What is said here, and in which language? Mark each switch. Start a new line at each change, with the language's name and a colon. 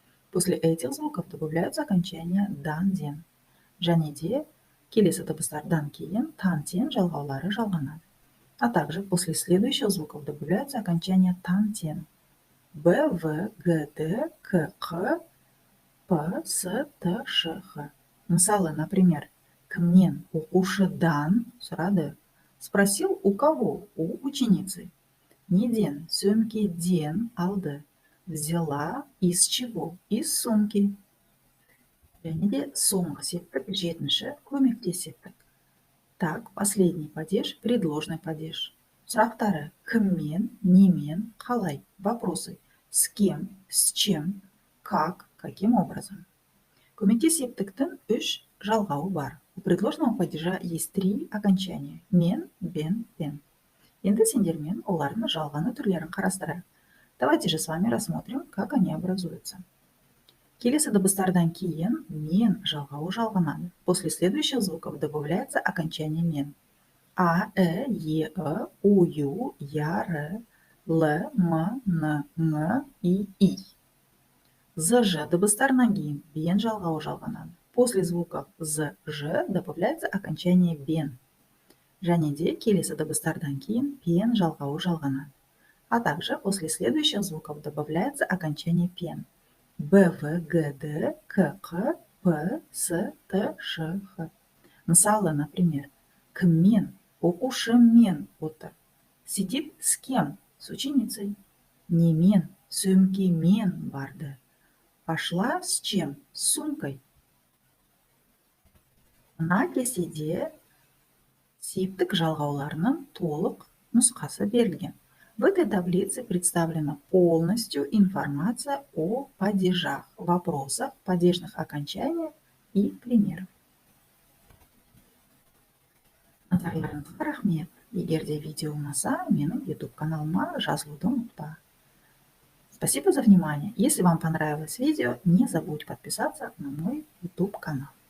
Russian: После этих звуков добавляются окончания дан-ден.
Kazakh: Және де келесі дыбыстардан кейін тан-тен жалғаулары жалғанады.
Russian: А также после следующих звуков добавляются окончания тан-тен. Б, В, Г, Д, К, Қ, П, С, Т, Ш, Х.
Kazakh: Мысалы,
Russian: например,
Kazakh: кімнен, оқушыдан сұрады.
Russian: Спросил, у кого? У ученицы.
Kazakh: Неден, сөмкеден алды.
Russian: Взяла из чего? Из сумки.
Kazakh: Және де соңғы септік, жетінші, көмектес септік.
Russian: Так, последний падеж, предложный падеж.
Kazakh: Сұрақтары: кіммен, немен, қалай?
Russian: Вопросы: с кем, с чем, как, каким образом?
Kazakh: Көмектес септіктің 3 жалғауы бар.
Russian: У предложного падежа есть 3 окончания: мен, бен, пен.
Kazakh: Енді сендермен олардың жалғаны түрлерін қарастырайық.
Russian: Давайте же с вами рассмотрим, как они образуются.
Kazakh: Келесі дыбыстардан кейін мен жалғауы жалғанады.
Russian: После следующих звуков добавляется окончание мен. А, Е, У, Ю, Я, Р, Л, М, Н, Ң, И.
Kazakh: З, Ж дыбыстарынан кейін бен жалғауы жалғанады.
Russian: После звуков З, Ж добавляется окончание бен.
Kazakh: Және де келесі дыбыстардан кейін пен жалғауы жалғанады.
Russian: А также после следующих звуков добавляется окончание пен. Б, В, Г, Д, К, Қ, П, С, Т, Ш, Х.
Kazakh: Мысалы,
Russian: например,
Kazakh: кіммен, оқушымен отыр.
Russian: Сидит с кем? С ученицей.
Kazakh: Немен, сөмкемен барды.
Russian: Пошла с чем? С сумкой.
Kazakh: Мына кестеде септік жалғауларының толық нұсқасы берілген.
Russian: В этой таблице представлена полностью информация о падежах, вопросах, падежных окончаниях и примерах.
Kazakh: Назарларыңызға рахмет. Егер де видео ұнаса, менің YouTube каналыма жазылуды ұмытпа.
Russian: Спасибо за внимание. Если вам понравилось видео, не забудь подписаться на мой YouTube канал.